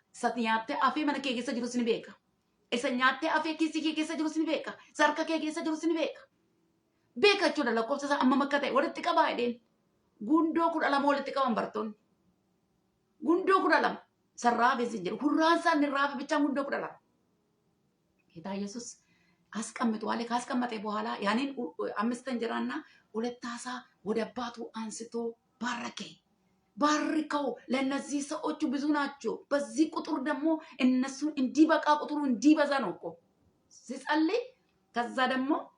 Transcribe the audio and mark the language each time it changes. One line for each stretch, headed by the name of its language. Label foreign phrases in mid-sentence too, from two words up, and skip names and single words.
Oromo: Isati nyaattee afee mana kee keessa jirus ni beeka. Isa nyaattee afee kiisii kee keessa jirus ni beeka. Sarka kee keessa jirus ni beeka. Beeka jechuudha lakkoofsa isaa amma makka ta'e walitti qabaa jedheen. Gundoo 12 walitti qaban bartoonni. Gundoo 12 sarraafes hin jiru. Hurraan isaan hin raafe bichaan gundoo 12.
Amharic: ጌታ ኢየሱስ አስቀምጦ ዋለ ካስቀመጠ በኋላ ያንን 5 እንጀራና 2 ዓሣ ወደ አባቱ አንስቶ ባረከ። ባርከው ለነዚህ ሰዎች ብዙ ናቸው። በዚህ ቁጥር ደግሞ እነሱ እንዲበቃ ቁጥሩ እንዲበዛ ነው እኮ ሲጸልይ። ከዛ ደግሞ